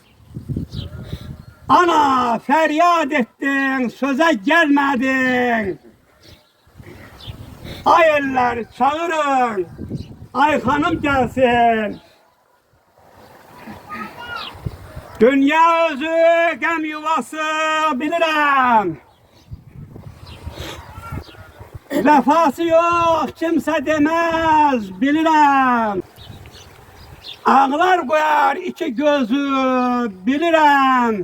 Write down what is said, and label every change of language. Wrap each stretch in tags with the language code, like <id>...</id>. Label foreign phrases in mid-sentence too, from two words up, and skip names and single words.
<tr>Ana feryat ettin, söze gelmedin. Ay eller çağırın, ay hanım gelsin.</tr> <az>Dünya özü gəm yuvası bilirəm. Vəfası yox kimsə deməz bilirəm. Ağlar qoyar iki gözü bilirəm.</az>